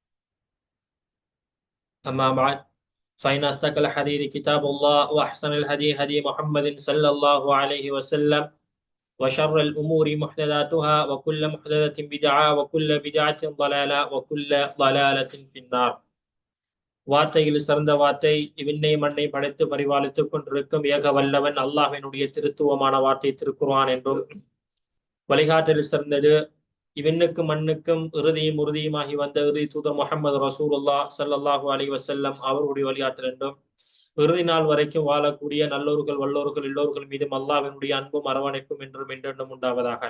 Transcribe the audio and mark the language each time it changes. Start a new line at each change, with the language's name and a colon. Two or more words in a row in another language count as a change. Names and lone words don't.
Arabic: أما بعد فإن أصدق الحديث كتاب الله وأحسن الهدي هدي محمد صلى الله عليه وسلم وشر الأمور محدثاتها وكل محدثة بدعة وكل بدعة ضلالة وكل ضلالة في النار.
Tamil: வார்த்தையில் சிறந்த வார்த்தை இவ்விண்ணை மண்ணை படைத்து பரிபாலித்துக் கொண்டிருக்கும் ஏக வல்லவன் அல்லாஹ்வினுடைய திருத்துவமான வார்த்தை திருக்குர்ஆன் என்றும், வழிகாட்டலில் சிறந்தது இவ்விண்ணுக்கும் மண்ணுக்கும் இறுதியும் உறுதியுமாகி வந்த இறுதி தூதர் முஹம்மது
Arabic: رسول الله صلى الله عليه وسلم
Tamil: அவர்களுடைய வழிகாட்டல் என்றும், இறுதி நாள் வரைக்கும் வாழக்கூடிய நல்லோர்கள் வல்லோர்கள் எல்லோர்கள் மீதும் அல்லாஹ்வினுடைய அன்பும் அரவணைப்பும் என்றும் என்றென்றும் உண்டாவதாக.